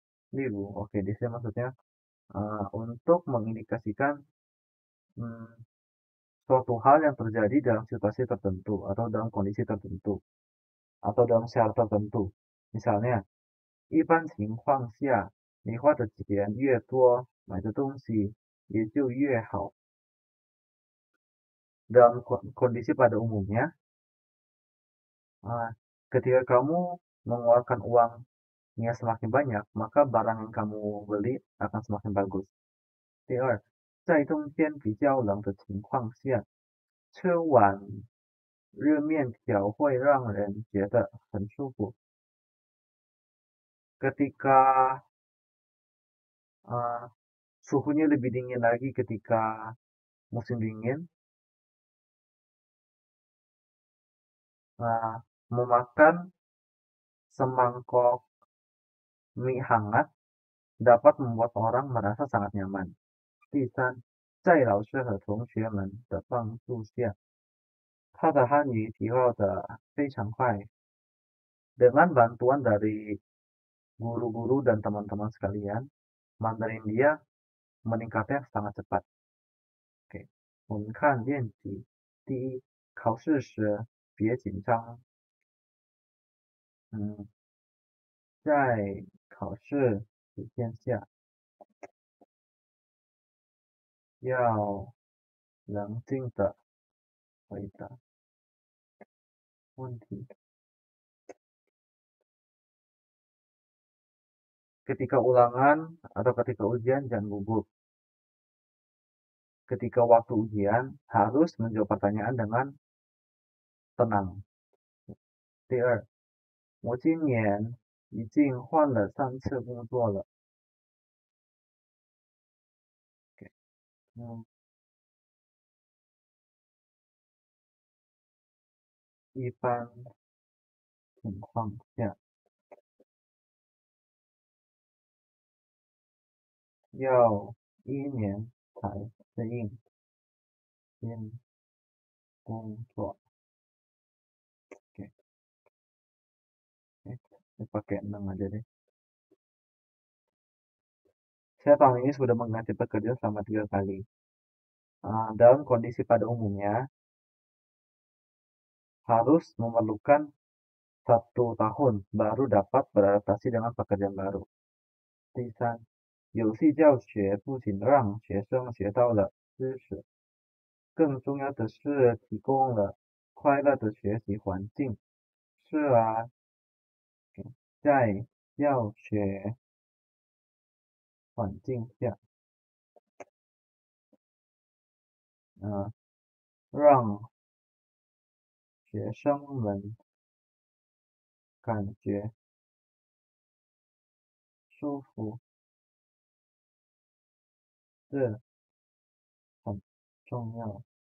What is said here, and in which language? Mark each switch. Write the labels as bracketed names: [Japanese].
[Chinese] 例如， [Indonesian] oke, di sini maksudnya untuk mengindikasikan suatu hal yang terjadi dalam situasi tertentu atau dalam kondisi tertentu atau dalam syarat tertentu. Misalnya, [Chinese] 一般情况下，你花的钱越多，买的东西也就越好。 [Indonesian] Dalam kondisi pada umumnya, ketika kamu mengeluarkan uangnya semakin banyak, maka barang yang kamu beli akan semakin bagus. [Chinese] 第二，在冬天比较冷的情况下，吃碗热面条会让人觉得很舒服。 [Indonesian] Ketika suhunya lebih dingin lagi ketika musim dingin, memakan semangkok mie hangat dapat membuat orang merasa sangat nyaman. [Chinese] 第三，在老师和同学们的帮助下，他的汉语提高得非常快。 [Indonesian] Dengan bantuan dari guru-guru dan teman-teman sekalian, Mandarin dia meningkatnya sangat cepat. [Chinese] Oke, 我们看练习。第一，考试时别紧张。在考试时间下要冷静的回答问题. [Indonesian] Ketika ulangan atau ketika ujian jangan gugup. Ketika waktu ujian harus menjawab pertanyaan dengan tenang. [Chinese] 第二，我今年已经换了3次工作了。一般情况下要1年才适应新工作. [Indonesian] Oke. Ini pakai 6 aja deh. Saya tahun ini sudah mengganti pekerjaan selama 3 kali. Dalam kondisi pada umumnya harus memerlukan 1 tahun baru dapat beradaptasi dengan pekerjaan baru. [Chinese] 第三，有系教学不仅让学生学到了知识，更重要的是提供了快乐的学习环境。是啊，在教学环境下，让学生们感觉舒服是很重要。